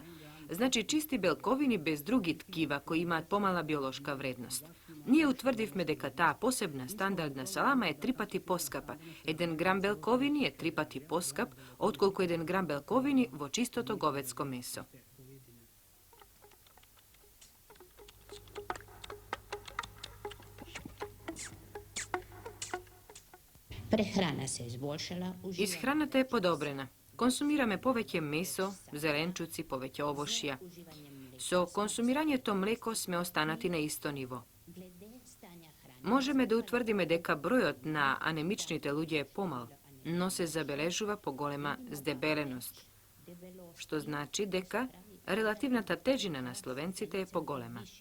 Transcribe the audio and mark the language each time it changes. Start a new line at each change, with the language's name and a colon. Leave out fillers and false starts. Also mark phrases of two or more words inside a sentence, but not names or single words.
Macedonian: Значи чисти белковини без други ткива кои имаат помала биолошка вредност. Ние утврдивме дека таа посебна стандардна салама е 3 пати поскапа. 1 грам белковини е 3 пати поскап отколку 1 грам белковини во чистото говедско месо.
Slovenian: Prehrana se izboljšala.
Macedonian: Исхраната е подобрена. Консумираме повеќе месо, зеленчуци, повеќе овошја. Со консумирањето млеко сме останати на исто ниво. Можеме да утврдиме дека бројот на анемичните луѓе е помал, но се забележува поголема здебеленост, што значи дека релативната тежина на словенците е поголема.